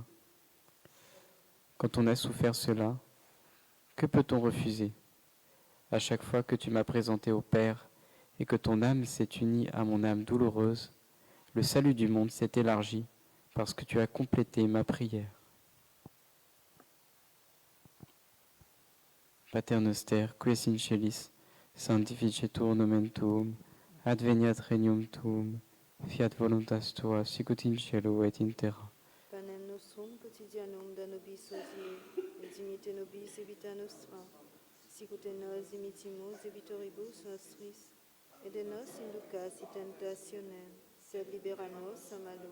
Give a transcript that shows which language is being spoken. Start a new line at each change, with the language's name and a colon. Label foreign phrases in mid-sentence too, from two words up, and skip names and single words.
French: Quand on a souffert cela, que peut-on refuser? À chaque fois que tu m'as présenté au Père et que ton âme s'est unie à mon âme douloureuse, le salut du monde s'est élargi parce que tu as complété ma prière.
Latin: Pater noster, ques in celis, sanctificetur nomen tuum, adveniat regnum tuum, Fiat voluntas tua, sicut in cielo et in terra. Panem nostrum quotidianum da nobis hodie, et dimitte nobis debita nostra, sicut et nos dimittimus debitoribus nostris, et de nos inducas in tentationem, sed libera nos a malo.